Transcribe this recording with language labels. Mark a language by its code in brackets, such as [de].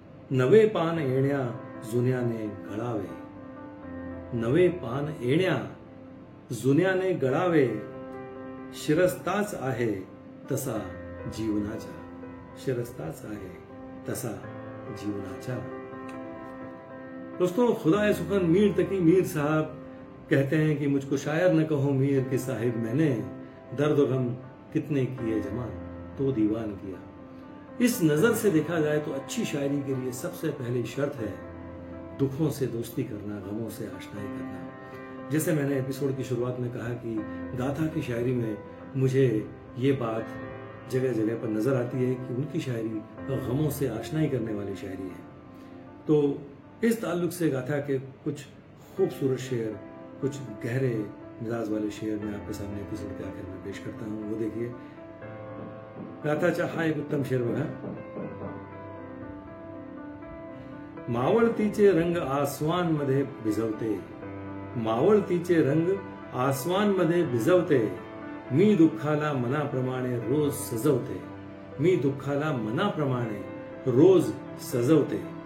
[mr] नवे पान येण्या जुन्याने गळावे, नवे पान येण्या जुन्याने गळावे, शिरस्ताच आहे तसा जीवनाचा, शिरस्ताच आहे तसा जीवनाचा. [hi] दोस्तों, खुदा सुखन मीर तकी मीर साहब कहते हैं कि मुझको शायर न कहो मीर कि साहिब मैंने दर्द गम कितने किए जमा तो दीवान किया. इस नजर से देखा जाए तो अच्छी शायरी के लिए सबसे पहली शर्त है दुखों से दोस्ती करना, गमों से आशनाई करना. जैसे मैंने एपिसोड की शुरुआत में कहा कि गाथा की शायरी में मुझे ये बात जगह जगह पर नजर आती है कि उनकी शायरी गमों से आशनाई करने वाली शायरी है. तो इस ताल्लुक से गाथा के कुछ खूबसूरत शेर, कुछ गहरे मिजाज वाले शेर मैं आपके सामने एपिसोड के आखिर में पेश करता हूं. वो देखिए. [mr] गाथाचा हा एक उत्तम शेर बघा. मावळतीचे रंग आसवांमध्ये भिजवते, मावळतीचे रंग आसवांमध्ये भिजवते, मी दुःखाला मनाप्रमाणे रोज सजवते, मी दुःखाला मनाप्रमाणे रोज सजवते.